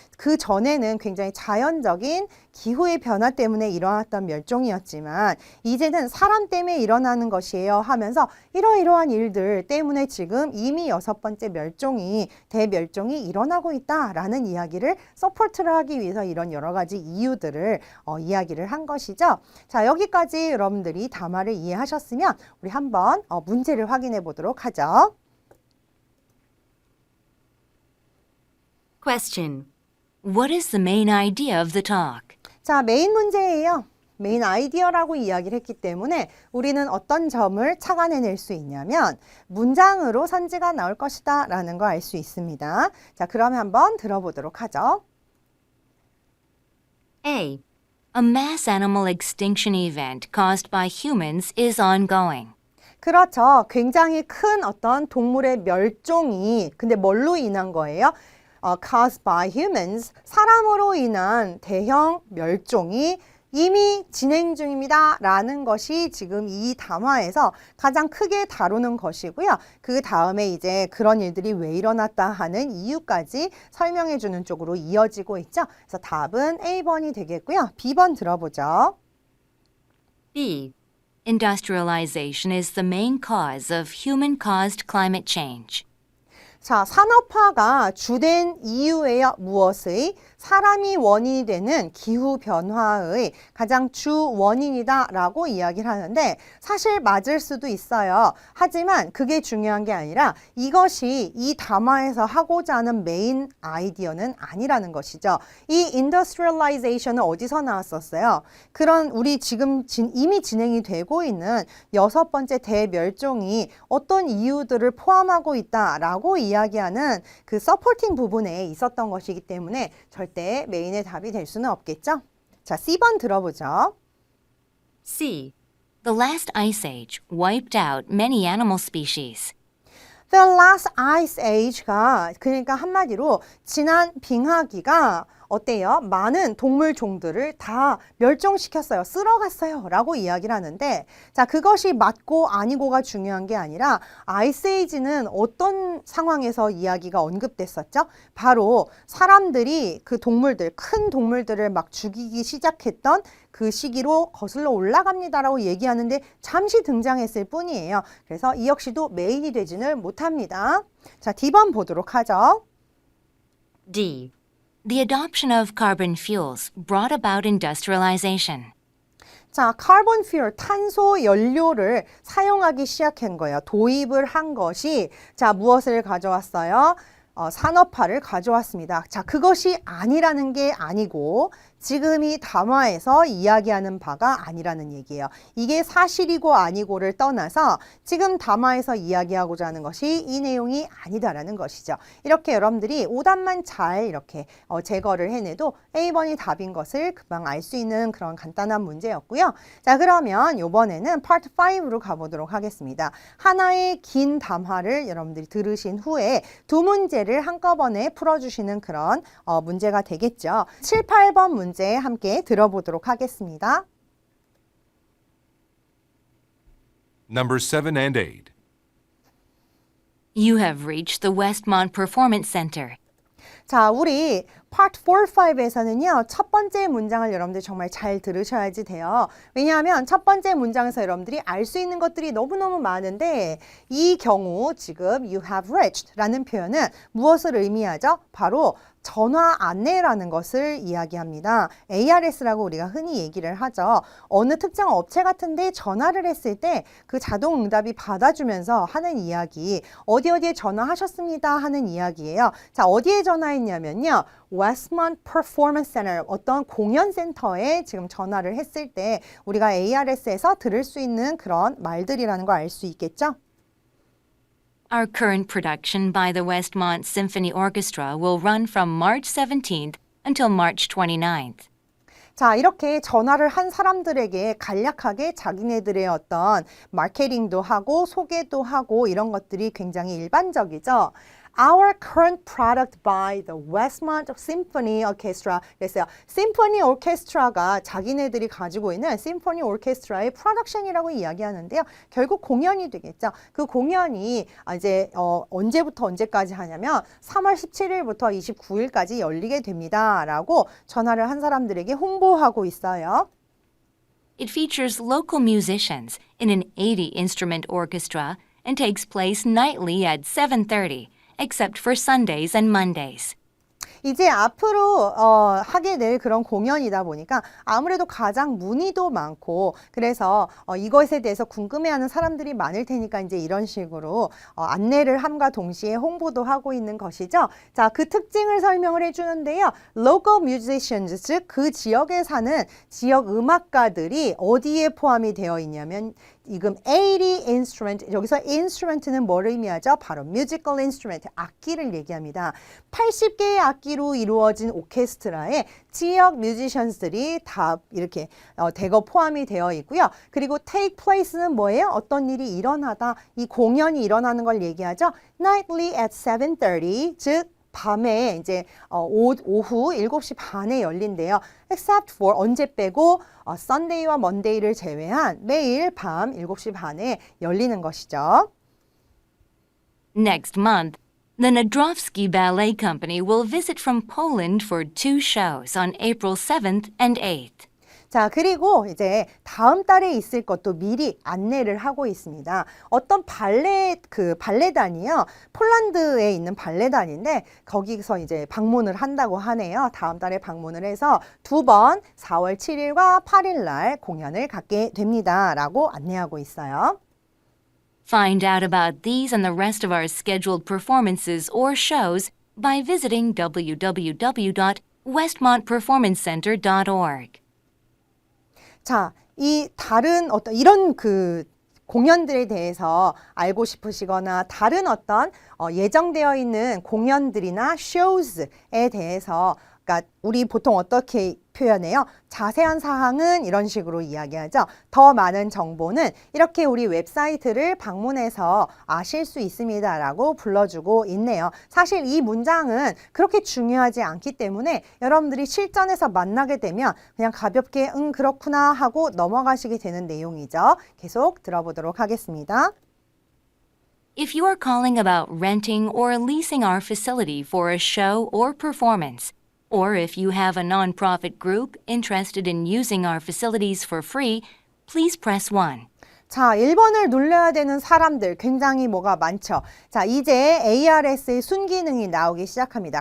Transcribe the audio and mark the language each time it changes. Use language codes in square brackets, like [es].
[ko] 그 전에는 굉장히 자연적인 기후의 변화 때문에 일어났던 멸종이었지만 이제는 사람 때문에 일어나는 것이에요 하면서 이러이러한 일들 때문에 지금 이미 6번째 대멸종이 일어나고 있다라는 이야기를 서포트를 하기 위해서 이런 여러 가지 이유들을 이야기를 한 것이죠. 자, 여기까지 여러분들이 담화를 이해하셨으면 우리 한번 문제를 확인해 보도록 하죠. [en] Question. What is the main idea of the talk? [ko] 자, 메인 문제예요. 메인 아이디어라고 이야기를 했기 때문에 우리는 어떤 점을 착안해낼 수 있냐면 문장으로 선지가 나올 것이다 라는 거 알 수 있습니다. 자, 그러면 한번 들어보도록 하죠. [en] A. A mass animal extinction event caused by humans is ongoing. [ko] 그렇죠. 굉장히 큰 어떤 동물의 멸종이 근데 뭘로 인한 거예요? [en] caused by humans, [ko] 사람으로 인한 대형 멸종이 이미 진행 중입니다. 라는 것이 지금 이 담화에서 가장 크게 다루는 것이고요. 그 다음에 이제 그런 일들이 왜 일어났다 하는 이유까지 설명해 주는 쪽으로 이어지고 있죠. 그래서 답은 A번이 되겠고요. B번 들어보죠. [en] B. Industrialization is the main cause of human-caused climate change. [ko] 자, 산업화가 주된 이유예요. 무엇의? 사람이 원인이 되는 기후변화의 가장 주 원인이다 라고 이야기를 하는데 사실 맞을 수도 있어요. 하지만 그게 중요한 게 아니라 이것이 이 담화에서 하고자 하는 메인 아이디어는 아니라는 것이죠. 이 industrialization은 어디서 나왔었어요? 그런 우리 지금 이미 진행이 되고 있는 6번째 대멸종이 어떤 이유들을 포함하고 있다라고 이야기하는 그 서포팅 부분에 있었던 것이기 때문에 절대 메인의 답이 될 수는 없겠죠? 자, C번 들어보죠. [en] C. The last ice age wiped out many animal species. The last ice age [ko] 가 그러니까 한마디로 지난 빙하기가 어때요? 많은 동물 종들을 다 멸종시켰어요. 쓸어갔어요. 라고 이야기를 하는데 자, 그것이 맞고 아니고가 중요한 게 아니라 아이스에이지는 어떤 상황에서 이야기가 언급됐었죠? 바로 사람들이 그 동물들, 큰 동물들을 막 죽이기 시작했던 그 시기로 거슬러 올라갑니다라고 얘기하는데 잠시 등장했을 뿐이에요. 그래서 이 역시도 메인이 되지는 못합니다. 자, D번 보도록 하죠. [en] D. The adoption of carbon fuels brought about industrialization. [ko] 자, 카본 퓨얼, 탄소 연료를 사용하기 시작한 거예요. 도입을 한 것이 자, 무엇을 가져왔어요? 산업화를 가져왔습니다. 자, 그것이 아니라는 게 아니고 지금 이 담화에서 이야기하는 바가 아니라는 얘기예요. 이게 사실이고 아니고를 떠나서 지금 담화에서 이야기하고자 하는 것이 이 내용이 아니다라는 것이죠. 이렇게 여러분들이 오답만 잘 이렇게 제거를 해내도 A번이 답인 것을 금방 알 수 있는 그런 간단한 문제였고요. 자, 그러면 이번에는 파트 5로 가보도록 하겠습니다. 하나의 긴 담화를 여러분들이 들으신 후에 두 문제를 한꺼번에 풀어주시는 그런 문제가 되겠죠. 7, 8번 문제 함께 들어보도록 하겠습니다. [en] Number 7 and 8. You have reached the Westmont Performance Center. [ko] 자, 우리 Part 4, 5에서는요. 첫 번째 문장을 여러분들 정말 잘 들으셔야지 돼요. 왜냐하면 첫 번째 문장에서 여러분들이 알 수 있는 것들이 너무너무 많은데 이 경우 지금 [en] you have reached [ko] 라는 표현은 무엇을 의미하죠? 바로 전화 안내라는 것을 이야기합니다. ARS라고 우리가 흔히 얘기를 하죠. 어느 특정 업체 같은데 전화를 했을 때 그 자동 응답이 받아주면서 하는 이야기, 어디 어디에 전화하셨습니다 하는 이야기예요. 자, 어디에 전화했냐면요. Westmont Performance Center, 어떤 공연센터에 지금 전화를 했을 때 우리가 ARS에서 들을 수 있는 그런 말들이라는 거 알 수 있겠죠? [en] Our current production by the Westmont Symphony Orchestra will run from March 17th until March 29th. [ko] 자, 이렇게 전화를 한 사람들에게 간략하게 자기네들의 어떤 마케팅도 하고 소개도 하고 이런 것들이 굉장히 일반적이죠. [en] Our current product by the Westmont Symphony Orchestra. [ko] 그래서 심포니 오케스트라가 자기네들이 가지고 있는 심포니 오케스트라의 프로덕션이라고 이야기하는데요. 결국 공연이 되겠죠. 그 공연이 이제 언제부터 언제까지 하냐면 3월 17일부터 29일까지 열리게 됩니다. 라고 전화를 한 사람들에게 홍보하고 있어요. [en] It features local musicians in an 80-instrument orchestra and takes place nightly at 7:30. Except for Sundays and Mondays. [ko] 이제 앞으로 하게 될 그런 공연이다 보니까 아무래도 가장 문의도 많고 그래서 이것에 대해서 궁금해하는 사람들이 많을 테니까 이제 이런 식으로 안내를 함과 동시에 홍보도 하고 있는 것이죠. 자, 그 특징을 설명을 해주는데요. [en] Local musicians, [ko] 즉 그 지역에 사는 지역 음악가들이 어디에 포함이 되어 있냐면 지금 [en] 80 instrument, [ko] 여기서 instrument는 뭘 의미하죠? 바로 [en] musical instrument, [ko] 악기를 얘기합니다. 80개의 악기로 이루어진 오케스트라에 지역 뮤지션들이 다 이렇게 대거 포함이 되어 있고요. 그리고 [en] take place [ko] 는 뭐예요? 어떤 일이 일어나다, 이 공연이 일어나는 걸 얘기하죠. [en] Nightly at 7:30, [ko] 즉 밤에 이제 오후 7시 반에 열린대요. [en] except for [ko] 언제 빼고 Sunday와 Monday를 제외한 매일 밤 7시 반에 열리는 것이죠. [en] Next month, the Nadrowski Ballet Company will visit from Poland for 2 shows on April 7th and 8th. [ko] 자, 그리고 이제 다음 달에 있을 것도 미리 안내를 하고 있습니다. 어떤 발레단이요. 폴란드에 있는 발레단인데 거기서 이제 방문을 한다고 하네요. 다음 달에 방문을 해서 2번 4월 7일과 8일 날 공연을 갖게 됩니다. 라고 안내하고 있어요. [en] Find out about these and the rest of our scheduled performances or shows by visiting www.westmontperformancecenter.org. [ko] 자, 이 다른 어떤 이런 공연들에 대해서 알고 싶으시거나 다른 어떤 예정되어 있는 공연들이나 shows에 대해서 그러니까 우리 보통 어떻게 표현해요? 자세한 사항은 이런 식으로 이야기하죠. 더 많은 정보는 이렇게 우리 웹사이트를 방문해서 아실 수 있습니다. 라고 불러주고 있네요. 사실 이 문장은 그렇게 중요하지 않기 때문에 여러분들이 실전에서 만나게 되면 그냥 가볍게 그렇구나 하고 넘어가시게 되는 내용이죠. 계속 들어보도록 하겠습니다. [en] If you are calling about renting or leasing our facility for a show or performance, or if you have a nonprofit group interested in using our facilities for free, please press 1. [ko] 자, 1번을 눌러야 되는 사람들 굉장히 뭐가 많죠. 자, 이제 ARS의 순기능이 나오기 시작합니다.